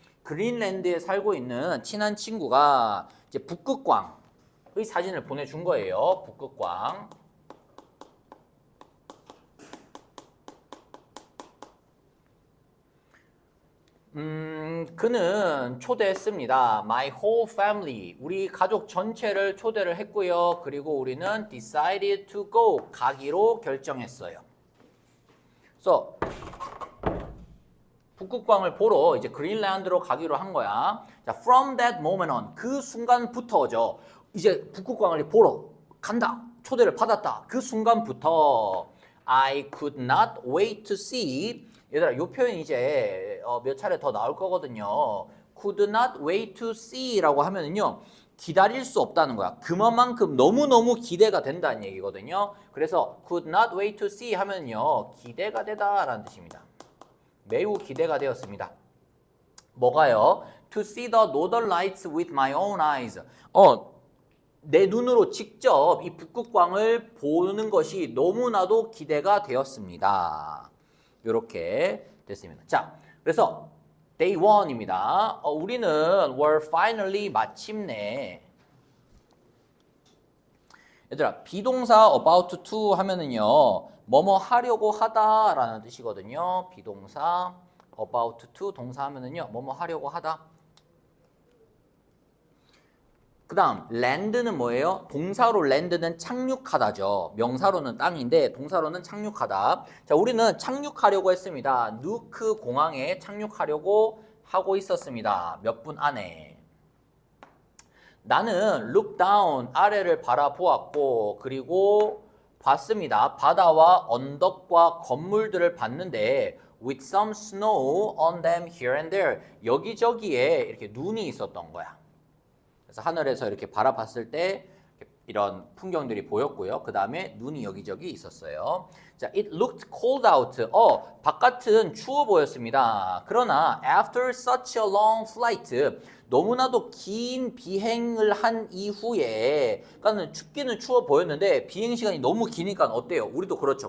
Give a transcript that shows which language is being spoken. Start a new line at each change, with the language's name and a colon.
Korean: 그린랜드에 살고 있는 친한 친구가 이제 북극광의 사진을 보내준 거예요. 북극광. 그는 초대했습니다.
English: My whole family.
Korean: 우리 가족 전체를 초대를 했고요. 그리고 우리는
English: decided to go.
Korean: 가기로 결정했어요. 그래서 북극광을 보러 이제 그린란드로 가기로 한 거야.
English: 자, from that moment on.
Korean: 그 순간부터죠. 이제 북극광을 보러 간다. 초대를 받았다. 그 순간부터
English: I could not wait to see.
Korean: 얘들아, 이 표현이 이제 몇 차례 더 나올 거거든요.
English: could not wait to see
Korean: 라고 하면은요, 기다릴 수 없다는 거야. 그만큼 너무너무 기대가 된다는 얘기거든요. 그래서
English: could not wait to see
Korean: 하면요, 기대가 되다라는 뜻입니다. 매우 기대가 되었습니다. 뭐가요?
English: To see the northern lights with my own eyes.
Korean: 내 눈으로 직접 이 북극광을 보는 것이 너무나도 기대가 되었습니다. 이렇게 됐습니다. 자, 그래서 day 1입니다. 우리는
English: were finally
Korean: 마침내. 얘들아, 비동사 about to 하면은요, 뭐뭐 하려고 하다라는 뜻이거든요. 비동사 about to 동사 하면은요, 뭐뭐 하려고 하다. 그 다음 land는 뭐예요? 동사로 land는 착륙하다죠. 명사로는 땅인데 동사로는 착륙하다. 자, 우리는 착륙하려고 했습니다. 누크 공항에 착륙하려고 하고 있었습니다. 몇 분 안에. 나는
English: look down,
Korean: 아래를 바라보았고, 그리고 봤습니다. 바다와 언덕과 건물들을 봤는데
English: with some snow on them here and there.
Korean: 여기저기에 이렇게 눈이 있었던 거야. 그래서 하늘에서 이렇게 바라봤을 때 이런 풍경들이 보였고요. 그 다음에 눈이 여기저기 있었어요. 자,
English: it looked cold out.
Korean: 바깥은 추워 보였습니다. 그러나
English: after such a long flight,
Korean: 너무나도 긴 비행을 한 이후에, 그러니까 춥기는 추워 보였는데 비행 시간이 너무 기니까 어때요? 우리도 그렇죠.